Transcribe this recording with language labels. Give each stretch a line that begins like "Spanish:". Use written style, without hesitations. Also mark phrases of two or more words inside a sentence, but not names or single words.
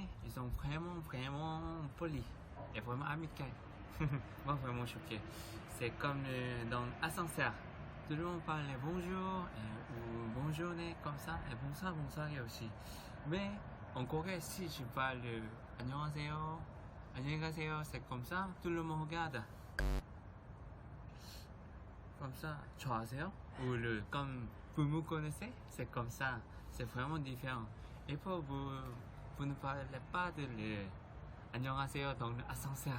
French: Ils sont vraiment polis et vraiment amicaux. Moi vraiment choqué. C'est comme dans l'ascenseur. Tout le monde parle bonjour ou bonne journée comme ça et bonsoir aussi. Mais en Corée si je parle
Korean: 안녕하세요, 안녕히 가세요,
French: c'est comme ça, tout le monde regarde. Comme ça, 좋아하세요? Ou comme vous me connaissez, c'est comme ça, c'est vraiment différent. Et pour vous ne parlez pas de 안녕하세요 dans l'ascenseur.